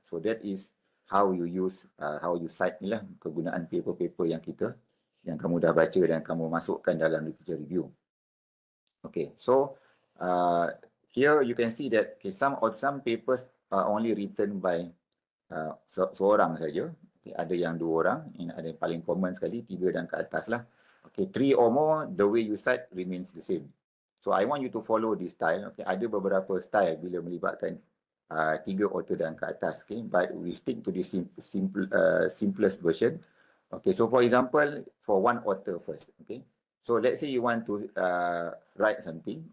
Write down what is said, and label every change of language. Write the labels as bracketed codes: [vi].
[en] So that is how you cite [ms] ni lah, kegunaan paper-paper yang kamu dah baca dan kamu masukkan dalam literature review. [en] Okay, so here you can see that some papers are only written by [ms] seorang saja. Okay, ada yang 2 orang, ada yang paling common sekali 3 dan ke atas lah. [en] Okay, 3 or more, the way you cite remains the same. So I want you to follow this style. Okay, [ms] ada beberapa style bila melibatkan 3 author dan ke atas. [en] Okay, but we stick to the simplest version. Okay, so for example, for one author first. Okay, so let's say you want to write something.